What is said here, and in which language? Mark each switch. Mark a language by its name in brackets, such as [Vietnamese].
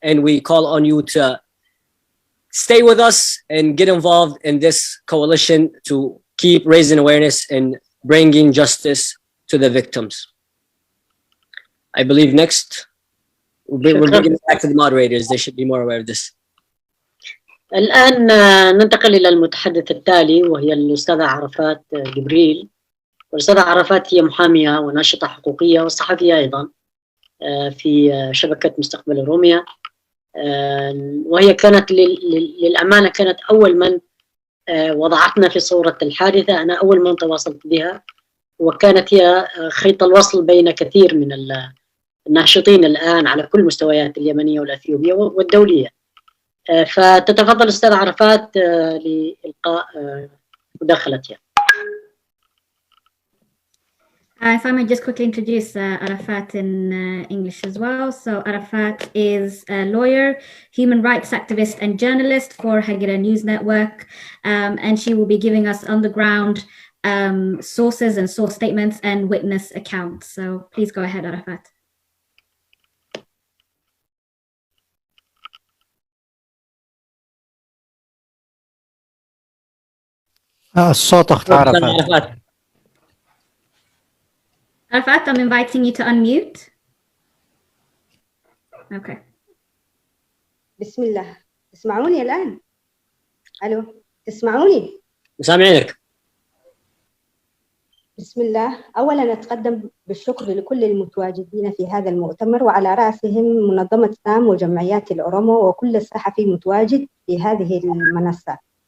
[English] And we call on you to stay with us and get involved in this coalition to keep raising awareness and bringing justice to the victims. I believe next, we're bringing it back to the moderators. They should be more aware of this. [Arabic] الآن ننتقل إلى المتحدث التالي وهي الأستاذة عرفات جبريل. والأستاذة عرفات هي محامية وناشطة حقوقية وصحفية أيضا في شبكة مستقبل أوروميا، وهي كانت للأمانة كانت أول من وضعتنا في صورة الحادثة. أنا أول من تواصلت بها، وكانت هي خيط الوصل بين كثير من الناشطين الآن على كل مستويات اليمنية والأثيوبية والدولية. فتتفضل أستاذ عرفات لإلقاء مداخلتها. [English] If I may just quickly introduce Arafat in English as well. So Arafat is a lawyer, human rights activist and journalist for Hagera News Network. And she will be giving us on the ground sources and source statements and witness accounts. So please go ahead, Arafat. [Arabic] الصوت اخت عرفات. [English] Arafat, I'm inviting you to unmute. Okay. [Arabic] بسم الله. تسمعوني الآن؟ ألو، تسمعوني؟ سامعينك. بسم الله. أولاً أتقدم بالشكر لكل المتواجدين في هذا المؤتمر، وعلى رأسهم منظمة سام وجمعيات الأورومو وكل الصحفي متواجد في هذه المنصة.